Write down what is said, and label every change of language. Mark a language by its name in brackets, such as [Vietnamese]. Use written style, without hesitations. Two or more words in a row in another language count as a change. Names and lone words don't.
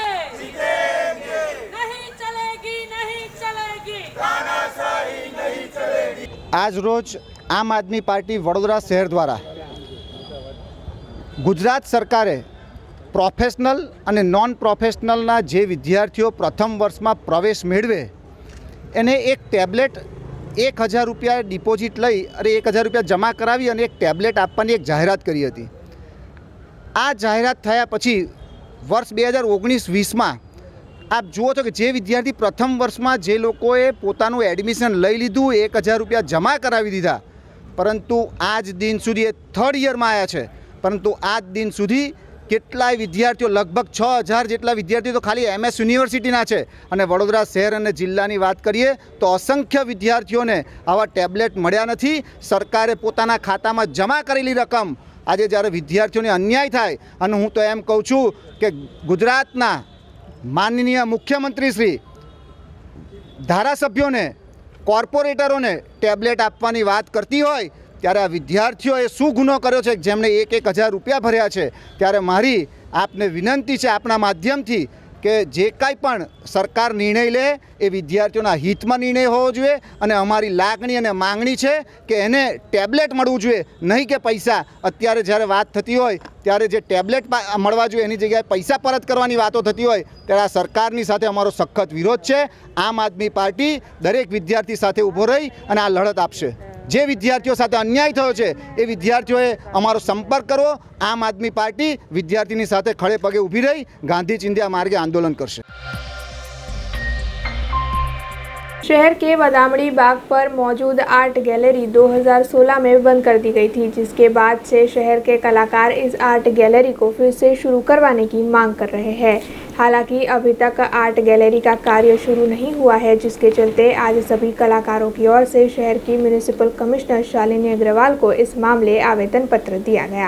[Hindi] जीतेंगे, नहीं चलेगी, नहीं चलेगी, तानाशाही नहीं चलेगी। [Gujarati] આજ રોજ આમ આદમી પાર્ટી વડોદરા શહેર દ્વારા ગુજરાત સરકારે પ્રોફેશનલ અને નોન પ્રોફેશનલના જે વિદ્યાર્થીઓ પ્રથમ વર્ષમાં પ્રવેશ મેળવે એને એક ટેબ્લેટ 1000 રૂપિયા ડિપોઝિટ લઈ અને 1000 રૂપિયા જમા કરાવી અને એક ટેબ્લેટ આપવાની એક જાહેરાત કરી હતી। આ જાહેરાત થયા પછી વર્ષ 2019-20માં આપ જુઓ તો કે જે વિદ્યાર્થી પ્રથમ વર્ષ માં જે લોકોએ પોતાનું એડમિશન લઈ લીધું 1000 રૂપિયા જમા કરાવી દીધા, પરંતુ આજ દિન સુધી [English] third year [Hindi] में आया है, [Gujarati] પરંતુ આજ દિન સુધી કેટલાય વિદ્યાર્થીઓ લગભગ 6000 જેટલા વિદ્યાર્થીઓ તો ખાલી એમએસ યુનિવર્સિટીના છે અને વડોદરા શહેર અને જિલ્લાની વાત કરીએ તો અસંખ્ય વિદ્યાર્થીઓને આવા ટેબ્લેટ મળ્યા નથી। સરકારે પોતાના ખાતામાં જમા કરેલી રકમ આજ જ્યારે વિદ્યાર્થીઓને અન્યાય થાય અને હું તો એમ કહું છું કે ગુજરાતના માનનીય મુખ્યમંત્રી શ્રી ધારાસભ્યો ને કોર્પોરેટરો ને ટેબ્લેટ આપવાની બાત કરતી હોય ત્યારે આ વિદ્યાર્થીઓએ શું ગુનો કર્યો છે જેમણે 1000 રૂપિયા ભર્યા છે। ત્યારે મારી આપને વિનંતી હૈ આપના માધ્યમથી કે જે કાંઈ પણ સરકાર નિર્ણય લે એ વિદ્યાર્થીઓના હિતમાં નિર્ણય હોવો જોઈએ અને અમારી લાગણી અને માંગણી છે કે એને ટેબ્લેટ મળવું જોઈએ, નહીં કે પૈસા। અત્યારે જ્યારે વાત થતી હોય ત્યારે જે ટેબ્લેટ મળવા જોઈએ એની જગ્યાએ પૈસા પરત કરવાની વાતો થતી હોય ત્યારે આ સરકારની સાથે અમારો સખ્ત વિરોધ છે। આમ આદમી પાર્ટી દરેક વિદ્યાર્થી સાથે ઊભો રહી અને આ લડત આપશે। જે વિદ્યાર્થીઓ સાથે અન્યાય થયો છે એ વિદ્યાર્થીઓએ અમારો સંપર્ક કરવો। આમ આદમી પાર્ટી વિદ્યાર્થીની સાથે ખડે પગે ઊભી રહી ગાંધી ચીંધ્યા માર્ગે આંદોલન કરશે। [Hindi] शहर के बदामड़ी बाग पर मौजूद आर्ट गैलरी 2016 में बंद कर दी गई थी, जिसके बाद से शहर के कलाकार इस आर्ट गैलरी को फिर से शुरू करवाने की मांग कर रहे हैं। हालांकि अभी तक आर्ट गैलरी का कार्य शुरू नहीं हुआ है, जिसके चलते आज सभी कलाकारों की ओर से शहर की म्युनिसिपल कमिश्नर शालिनी अग्रवाल को इस मामले आवेदन पत्र दिया गया।